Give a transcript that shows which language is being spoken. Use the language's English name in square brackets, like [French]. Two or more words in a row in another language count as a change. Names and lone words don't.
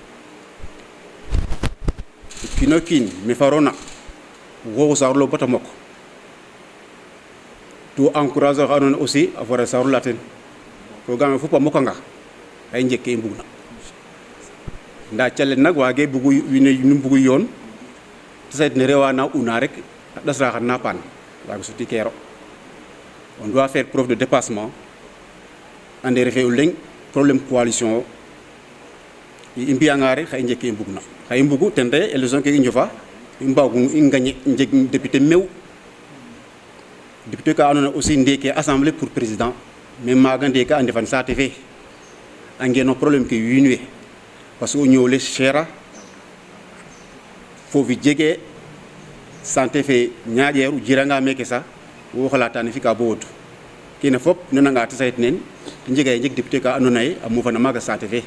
[Serer] kino kiin me farona woxu saarlo bata mok to encourager xa andoona aussi a fora saarla ten ko game fop a mokanga ay njeg ke i mbugna nda calel nak wage bugu wine nu mbugu yoon te sayt ne rewa na una rek a ɗasra xan na paan waga suti kero [French] on doit faire preuve de dépassement [Serer] ande refe o leŋ problème coalition o i mbiyanga rek xa i njeg ke i mbugna xa i mbugu ten re élection ke i njofa i mbagu i gagner njeg député mew député ka andoona aussi ndeke assemblée [French] pour président [Serer] mais maaga ndeka a ndefan saate fe a ngeno problème ke wiin we [French] parce que [Serer] o ñoowle chera foofi jege santé fe ñaaƴeeru jiranga meke sax wo xalata ne fika bo wotu kene fop nananga te sayt nen te njega jeg député ka andoona ye a mofana maaga santé fe